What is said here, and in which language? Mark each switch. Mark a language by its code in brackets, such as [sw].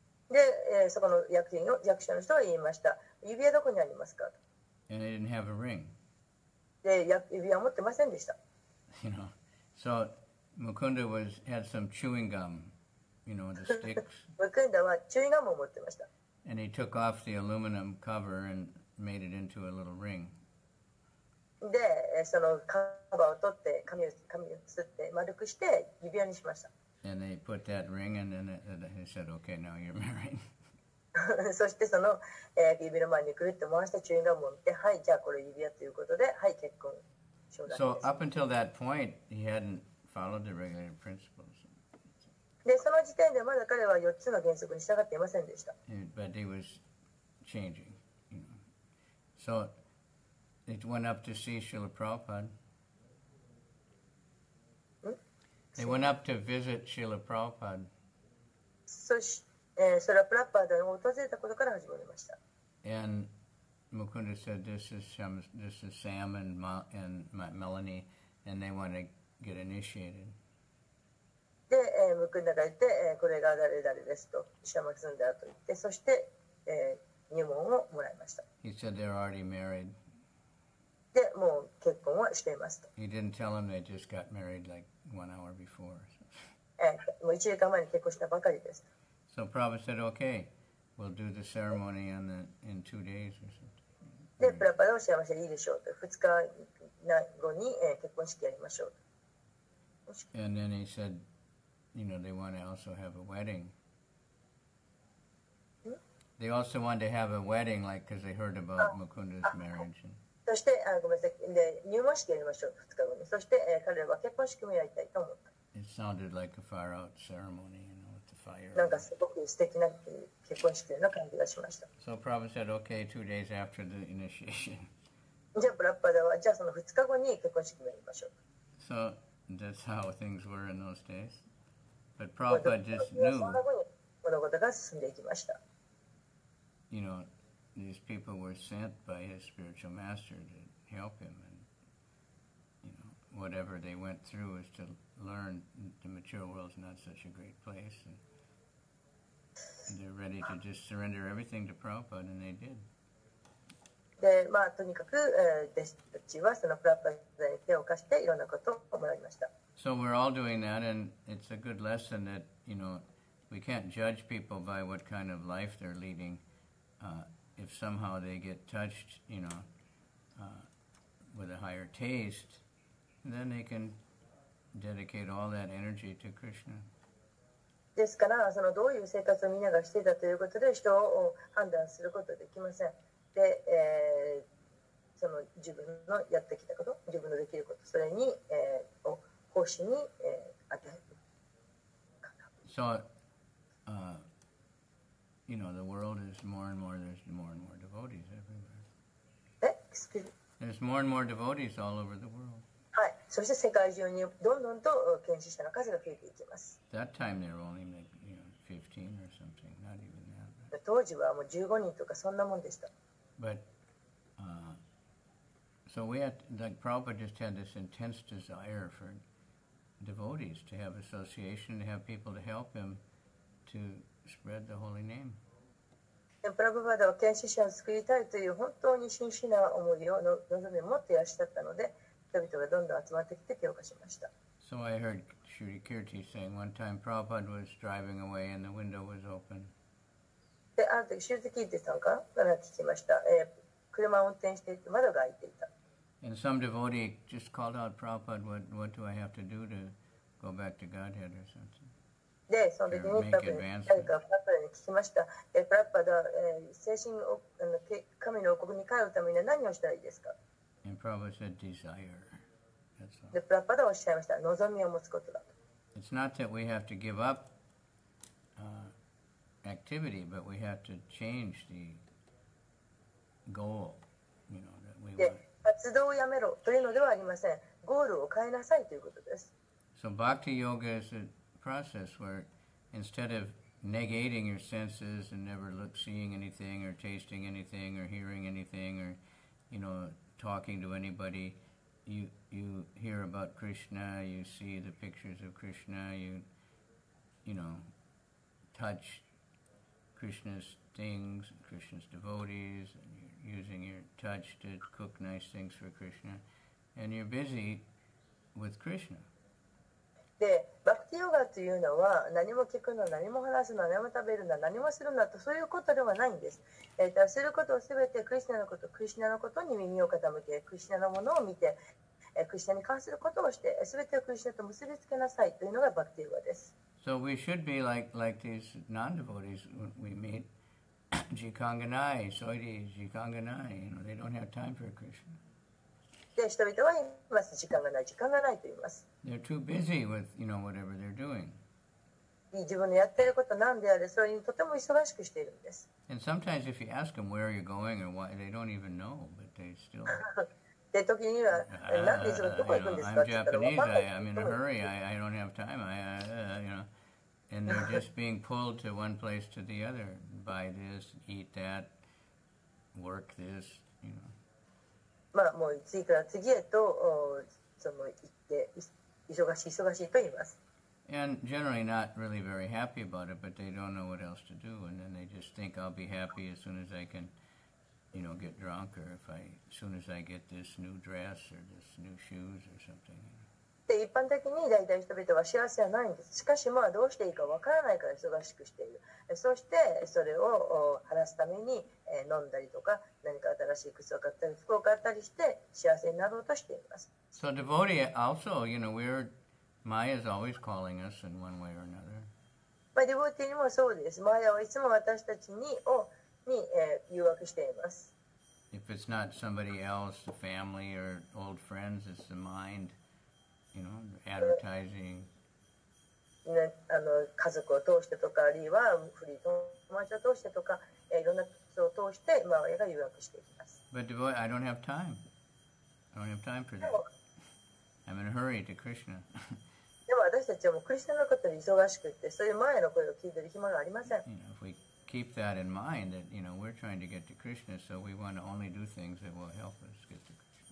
[ja] で、そこの役所の人は言いました。指輪どこにありますかと。 [en] And they didn't have a ring. [ja] で、指輪持ってませんでした。 [en] You know, so Mukunda had some chewing gum, you know, the sticks. [ja] ムクンダはチューインガムを持ってました。 [en] And he took off the aluminum cover and made it into a little ring. [ja] で、そのカバーを取って紙をすって丸くして指輪にしました。 [en] And they put that ring, and then he said, "Okay, now you're married." [ja] そしてその、指の前にくるって回したチューインガムを見て、はい、じゃあこれ指輪ということで、はい、結婚承諾です。 [en] So up until that point, he hadn't followed the regulated principles. [ja] で、その時点でまだ彼は4つの原則に従っていませんでした。 [en] But he was changing, you know. So it went up to see Srila Prabhupada. They went up to visit Srila Prabhupada. [ja] それはプラッパーダを訪れたことから始まりました。 [en] And Mukunda said, "This is Sam and Melanie, and they want to get initiated." [ja] で、ムクンダが言って、これが誰々ですと、シャマキスンダーと言って、そして、入門をもらいました。 [en] He said they're already married. [ja] で、もう結婚はしていますと。 [en] He didn't tell them they just got married like 1 hour before. [ja] もう1時間前に結婚したばかりです。 [en] So Prabhupada said, "Okay, we'll do the ceremony in 2 days or something." [ja] で、プラパダを幸せでいいでしょうと。2日後に、結婚式やりましょうと。 [en] And then he said, you know, they want to also have a wedding. They also wanted to have a wedding, like, because they heard about Mukunda's marriage. [ja] そして、ごめんなさい。で、入門式やりましょう、2日後に。そして、彼らは結婚式もやりたいと思った。 [en] It sounded like a far out ceremony, you know, with the fire. [ja] なんかすごく素敵な結婚式のような感じがしました。 [en] So Prabhupada said, "Okay, 2 days after the initiation." [ja] じゃあ、プラッパダは、じゃあその2日後に結婚式もやりましょう。 [en] So that's how things were in those days. But Prabhupada just knew, [ja] 物事が進んでいきました。 [en] you know, these people were sent by his spiritual master to help him, and you know, whatever they went through is to learn the material world is not such a great place, and they're ready to just surrender everything to Prabhupada, and they did. [ja] で、とにかく、弟子たちはそのプラッパダに手を貸していろんなことを学びました。 [en] So we're all doing that, and it's a good lesson that, you know, we can't judge people by what kind of life they're leading. If somehow they get touched, you know, with a higher taste, then they can dedicate all that energy to Krishna. [ja] ですから、そのどういう生活をみんながしていたということで人を判断することはできません。で、その自分のやってきたこと、自分のできること、それに、奉仕に、当てる。 [en] So, you know, the world is more and more, there's more and more devotees everywhere. Excuse me. There's more and more devotees all over the world. [ja] はい。そして世界中にどんどんと献身者の数が増えていきます。 [en] That time they were only like, you know, 15 or something, not even that. [ja] 当時はもう15人とかそんなもんでした。 [en] But, so we had, like Prabhupada just had this intense desire for devotees to have association, to have people to help him to spread the holy name. [ja] プラブパダは献身者を作りたいという本当に真摯な思いを望みを持っていらっしゃったので、人々がどんどん集まってきて強化しました。 [en] So I heard Shri Kirti saying one time Prabhupada was driving away and the window was open. [ja] で、ある時、シューズキーティさんから聞きました。車を運転していて窓が開いていた。 [en] And some devotee just called out, Prabhupada, what do I have to do to go back to Godhead or something? [ja] で、その時に誰かプラッパダに聞きました。プラッパダ、精神を神の王国に帰るためには何をしたらいいですか？ [en] And Prabhupada said, desire. That's all. [ja] で、プラッパダはおっしゃいました。望みを持つことだと。 [en] It's not that we have to give up activity, but we have to change the goal, you know, that we want. [ja] で、活動をやめろというのではありません。ゴールを変えなさいということです。 [en] So bhakti yoga is a process where instead of negating your senses and never seeing anything or tasting anything or hearing anything or, you know, talking to anybody, you hear about Krishna, you see the pictures of Krishna, you know, touch Krishna's things, Krishna's devotees, and you're using your touch to cook nice things for Krishna, and you're busy with Krishna. [ja] で、バクティヨガというのは何も聞くの、何も話すの、何も食べるの、何もするのとそういうことではないんです。することをすべてクリスナのこと、に耳を傾け、クリスナのものを見て、クリスナに関することをして、すべてをクリスナと結びつけなさいというのがバクティヨガです。 [en] So we should be like these non-devotees when we meet. [ja] Jikanganai, Soidi, Jikanganai, [en] you know, they don't have time for Krishna. [ja] で、人々は言います。時間がないと言います。 [en] They're too busy with, you know, whatever they're doing. [ja] 自分のやっていることなんであれ、それにとても忙しくしているんです。 [en] And sometimes if you ask them where you're going or why, they don't even know, but they still... [ja] で、時には、なんでいつもどこ行くんですか [en] I'm Japanese, I'm in a hurry, I don't have time, you know, and they're just being pulled to one place to the other, buy this, eat that, work this, you know. [ja] まあ、もう次から次へとその行って忙しいと言います。 [en] And generally not really very happy about it, but they don't know what else to do, and then they just think I'll be happy as soon as I can, you know, get drunk, or as soon as I get this new dress or this new shoes or something. [ja] で、一般的に大体人々は幸せはないんです。しかしまあどうしていいかわからないから忙しくしている。そしてそれを晴らすために飲んだりとか何か新しい靴を買ったり服を買ったりして幸せになろうとしています。 [en] So devotee also, you know, Maya is always calling us in one way or another. [ja] まあデボティにもそうです。マヤはいつも私たちに誘惑しています。 [en] If it's not somebody else, the family or old friends, it's the mind. You know, advertising. [ja] ね、家族を通してとかあるいは古い友達を通してとかいろんな人を通してマヤが誘惑していきます。 [en] But I don't have time. I don't have time for that. I'm in a hurry to Krishna. [ja] でも私たちはもうクリスチャンのことに忙しくってそういうマヤの声を聞いてる暇がありません。 [en] You know, if we keep that in mind, that you know we're trying to get to Krishna, so we want to only do things that will help us get to Krishna.